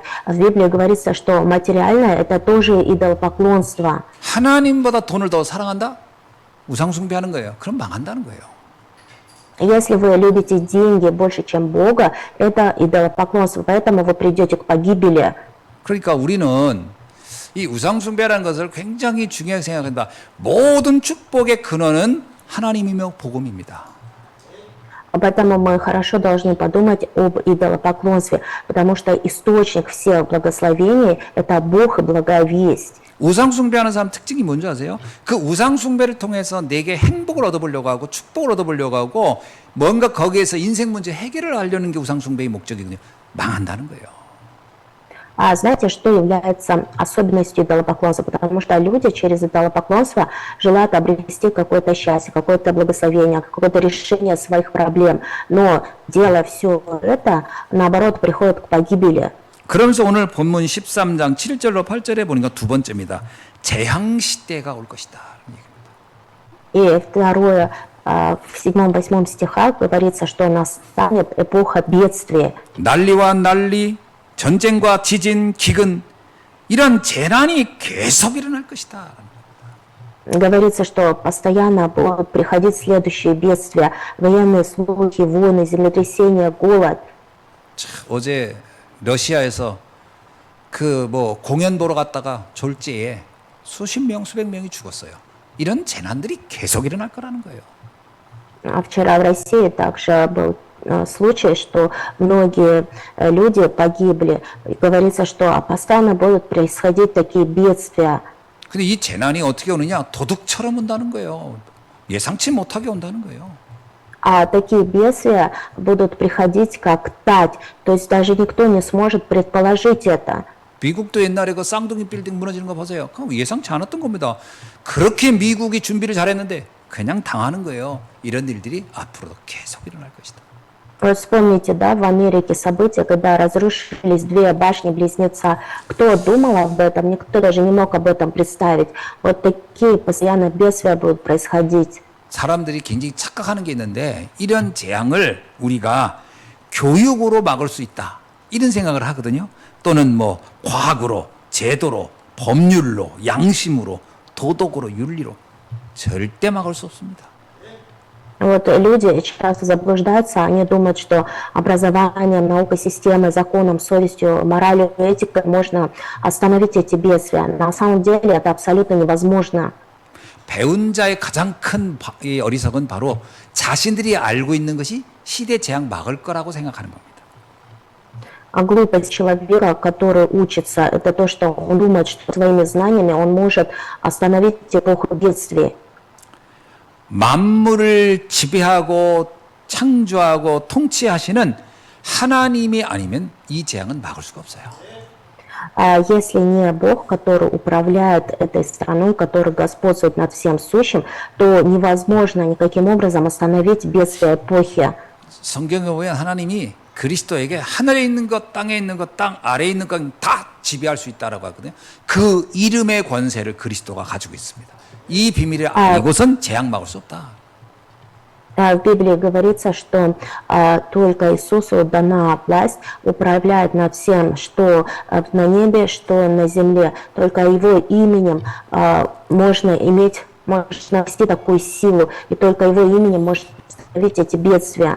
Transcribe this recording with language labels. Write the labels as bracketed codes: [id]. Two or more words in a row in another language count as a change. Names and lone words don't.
[ru] В Библии говорится, что материальное – это тоже идолопоклонство. [ko] 하나님보다 돈을 더 사랑한다? 우상 숭배하는 거예요. 그럼 망한다는 거예요. [ru] Если вы любите деньги больше, чем Бога, это идолопоклонство, поэтому вы придете к погибели. [ko] 그러니까 우리는 이 우상 숭배라는 것을 굉장히 중요하게 생각한다. 모든 축복의 근원은 하나님이며 복음입니다. [ru] Поэтому мы хорошо должны подумать об идолопоклонстве, потому что источник всех благословений – это Бог и благая весть. [ko] 우상 숭배하는 사람 특징이 뭔지 아세요? 그 우상 숭배를 통해서 내게 행복을 얻어보려고 하고 축복을 얻어보려고 하고 뭔가 거기에서 인생 문제 해결을 하려는 게 우상 숭배의 목적이거든요. 망한다는 거예요. [ru] А знаете, что является особенностью идолопоклонства? Потому что люди через идолопоклонство желают обрести какое-то счастье, какое-то благословение, какое-то решение своих проблем. Но делая все это, наоборот, приходит к погибели. [ko] 그러면서 오늘 본문 13장 7절로 8절에 보니까 두 번째입니다. 재앙 시대가 올 것이다. [ru] И второе в 7-8 стихах говорится, что настанет эпоха бедствия. [ko] 난리와 난리, 전쟁과 지진, 기근 이런 재난이 계속 일어날 것이다. [ru] Говорится, что постоянно будут приходить следующие бедствия, военные слухи, войны, землетрясения, голод. [ko] 어제 러시아에서 그 뭐 공연 보러 갔다가 졸지에 수십 명, 수백 명이 죽었어요. 이런 재난들이 계속 일어날 거라는 거예요. [ru] А вчера в России также был случай, что многие люди погибли. И говорится, что постоянно будут происходить такие бедствия. [ko] 근데 이 재난이 어떻게 오느냐? 도둑처럼 온다는 거예요. 예상치 못하게 온다는 거예요. [ru] А такие бедствия будут приходить как тать. То есть даже никто не сможет предположить это. [ko] 미국도 옛날에 그 쌍둥이 빌딩 무너지는 거 보세요. 그럼 예상치 않았던 겁니다. 그렇게 미국이 준비를 잘했는데 그냥 당하는 거예요. 이런 일들이 앞으로도 계속 일어날 것이다. [ru] Вот вспомните, да, в Америке события, когда разрушились две башни-близнеца. Кто думал об этом? Никто даже не мог об этом представить. Вот такие постоянно бедствия будут происходить. [ko] 사람들이 굉장히 착각하는 게 있는데 이런 재앙을 우리가 교육으로 막을 수 있다. 이런 생각을 하거든요. 또는 뭐 과학으로, 제도로, 법률로, 양심으로, 도덕으로, 윤리로 절대 막을 수 없습니다. [ru] Вот люди часто заблуждаются, они думают, что образованием, наукой, системой, законом, совестью, моралью, этикой можно остановить эти бедствия. На самом деле это абсолютно невозможно. [ko] 배운 자의 가장 큰 어리석은 바로 자신들이 알고 있는 것이 시대 재앙 막을 거라고 생각하는 겁니다. [ru] А глупость человека, который учится, это то, что он думает, что своими знаниями он может остановить эпоху бедствий. [ko] 만물을 지배하고 창조하고 통치하시는 하나님이 아니면 이 재앙은 막을 수가 없어요. [ru] А если не Бог, который управляет этой страной, который господствует над всем сущим, то невозможно никаким образом остановить бедствие эпохи. [ko] 성경에 보면 하나님이 그리스도에게 하늘에 있는 것, 땅에 있는 것, 땅 아래에 있는 것 다 지배할 수 있다라고 하거든요. 그 이름의 권세를 그리스도가 가지고 있습니다. 이 비밀을 알고선 재앙 막을 수 없다. [ru] В Библии говорится, что только Иисусу дана власть управлять над всем, что на небе, что на земле. Только Его именем можно вести такую силу, и только Его именем можно остановить эти бедствия.